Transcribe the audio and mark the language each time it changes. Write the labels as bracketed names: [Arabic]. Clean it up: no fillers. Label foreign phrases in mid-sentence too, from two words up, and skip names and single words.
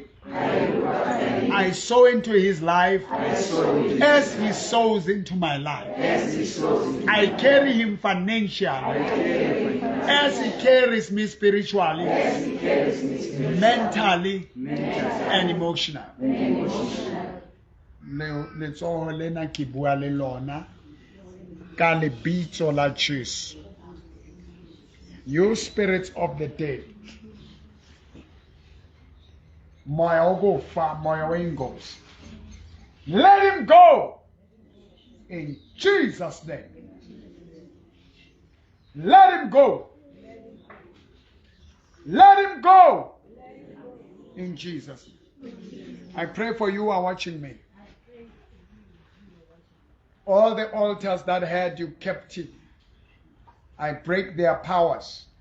[English] I sow into his life as he sows into my life. I carry him financially as he carries me spiritually, mentally, and emotionally. [Southern Sotho] Letsoho lena ke bua le lona ka lebitso la Jesu. [English] You spirits of the dead, [Southern Sotho] moya ogofa, moya wengozi, [English] let him go in Jesus' name. Let him go. Let him go in Jesus' name. I pray for you who are watching me. All the altars that had you captive, I break their powers.